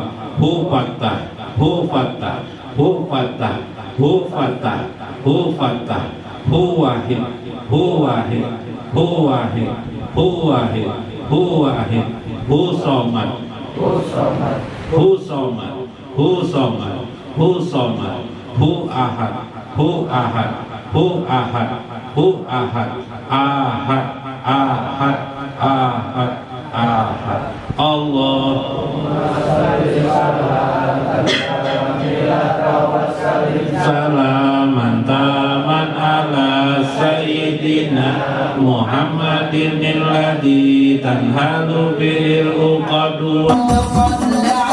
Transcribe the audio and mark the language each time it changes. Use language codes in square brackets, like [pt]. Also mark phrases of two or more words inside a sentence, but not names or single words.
[ar] هو فتاح، هو فتاح، هو فتاح، هو فتاح، هو فتاح، هو واحد، هو واحد، هو واحد، هو واحد، هو واحد، هو صمد، هو صمد، هو صمد، هو صمد، هو صمد، هو أحد، هو أحد، هو أحد، هو أحد، أحد، أحد، أحد، أحد. اللهم صل سلاما تاما على سيدنا محمد الذي تنحل بالعقد